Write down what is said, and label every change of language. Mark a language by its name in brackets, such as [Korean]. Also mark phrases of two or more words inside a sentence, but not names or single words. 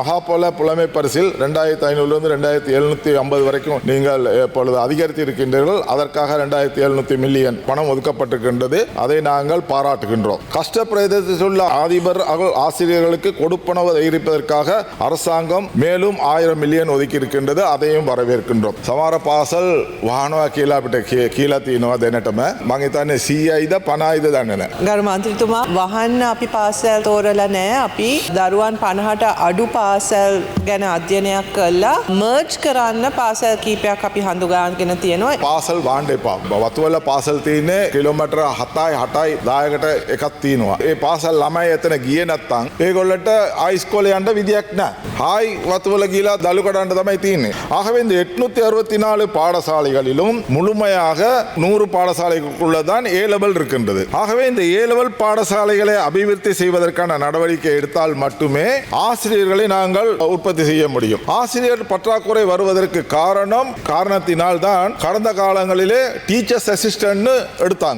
[Tamil] மகாபல புலமை பரிசில் 2500 2750 வரைக்கும் நீங்கள் இப்பொழுது அதிகரித்து இருக்கின்றீர்கள். அதற்காக 2700 மில்லியன் பணம் ஒதுக்கப்பட்டிருக்கின்றது. அதை நாங்கள் பாராட்டுகின்றோம். கஷ்ட பிரதேசத்தில் உள்ள அதிபர் ஆசிரியர்களுக்கு கொடுப்பனவு அதிகரிப்பதற்காக அரசாங்கம் மேலும் 1000 மில்லியன் ஒதுக்கி இருக்கின்றது. அதையும் வரவேற்கின்றோம். [Sinhala] සමහර පාසල් වාහනවා කියලා අපිට කියලා තියෙනවා දැනටම. මම හිතන්නේ 100යිද 50යිද දන්නේ නැහැ. ගරු මන්ත්‍රීතුමා වහන්න අපි පාසල් තෝරලා නැහැ. අපි දරුවන් 50ට අඩු පාසල් ගැන අධ්‍යයනයක් කළා. මර්ජ් කරන්න පාසල් කීපයක් අපි හඳුනාගෙන තියෙනවා. පාසල් වාන්න එපා. වතුවල පාසල් තියෙන්නේ කිලෝමීටර 7යි 8යි 10කට එකක් තියෙනවා. ඒ පාසල් ළමයි එතන ගියේ නැත්නම් ඒගොල්ලන්ට ආයි ඉස්කෝලේ යන්න විදියක් නැහැ. ආයි වතුවල ගිහලා දලු කඩන්න තමයි තියෙන්නේ. [Tamil] ஆகவே இந்த 864 பாடசாலைகளிலும் முழுமையாக 100 பாடசாலைகளுக்குள்ள தான் [English] A level [Tamil] இருக்கின்றது. ஆகவே இந்த [English] A level [Tamil] பாடசாலைகளை அபிவிருத்தி செய்வதற்கான நடவடிக்கை எடுத்தால் மட்டுமே ஆசிரியர்களை நாங்கள் உற்பத்தி செய்ய முடியும். ஆசிரியர் பற்றாக்குறை வருவதற்கு காரணத்தினால் தான் கடந்த காலங்களிலே [English] teachers assistant [Tamil] எடுத்தாங்க.